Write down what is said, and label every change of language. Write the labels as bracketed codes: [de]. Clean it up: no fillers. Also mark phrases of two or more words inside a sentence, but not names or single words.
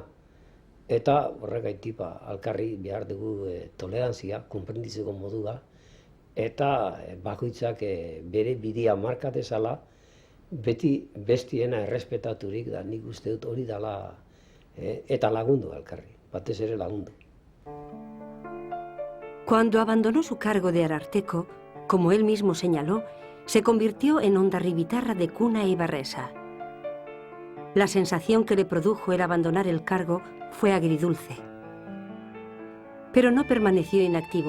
[eu] Eta horregaitik alkarri behar dugu tolerantzia, konprenditzeko modua, eta bakoitzak bere bidea marka dezala, beti bestiena errespetaturik, da nik uste dut hori dela, eta lagundu alkarri, batez ere lagundu. [es] Cuando abandonó su cargo de ararteko, como él mismo señaló, se convirtió en hondarribitarra de cuna y barresa. La sensación que le produjo el abandonar el cargo fue agridulce. Pero no permaneció inactivo.